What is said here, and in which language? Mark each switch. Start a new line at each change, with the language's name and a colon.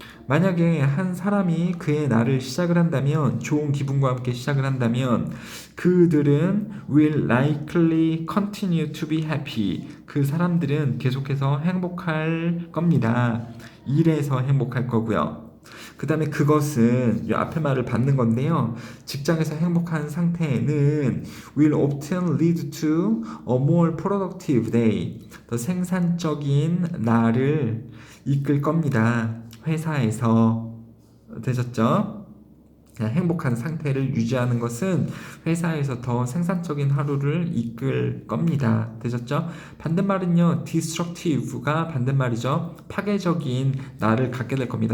Korean: 만약에 한 사람이 그의 날을 시작을 한다면, 좋은 기분과 함께 시작을 한다면 그들은
English: will likely continue to be happy.
Korean: 그 사람들은 계속해서 행복할 겁니다. 일에서 행복할 거고요. 그 다음에 그것은 이 앞에 말을 받는 건데요. 직장에서 행복한 상태는
English: will often lead to a more productive day.
Korean: 더 생산적인 날을 이끌 겁니다. 회사에서. 되셨죠? 그냥 행복한 상태를 유지하는 것은 회사에서 더 생산적인 하루를 이끌 겁니다. 되셨죠? 반대말은요, destructive가 반대말이죠. 파괴적인 날을 갖게 될 겁니다.